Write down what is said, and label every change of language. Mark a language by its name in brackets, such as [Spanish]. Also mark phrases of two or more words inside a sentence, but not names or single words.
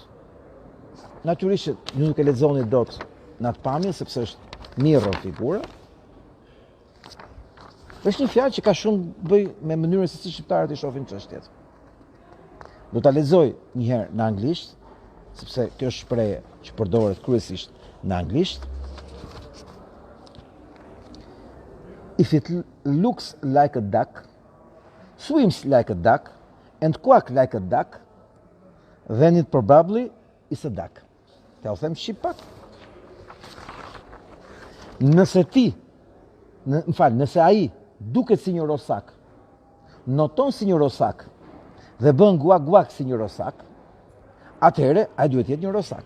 [Albanian] Natyrisht ju nuk e lexoni dot në atë pamje sepse është mirë figura. Është një fjalë që ka shumë bëj me mënyrën se si shqiptarët i shohin çështjet. Do ta lexoj një herë në anglisht, sepse kjo është shprehje që përdoret kryesisht në anglisht. [English] If it looks like a duck, swims like a duck, and quack like a duck, then it probably is a duck. [Albanian] Te u them shqip pak. Nëse ai duket si një rosak, noton si një rosak dhe bën guak-guak si një rosak, atëherë ai duhet të jetë një rosak.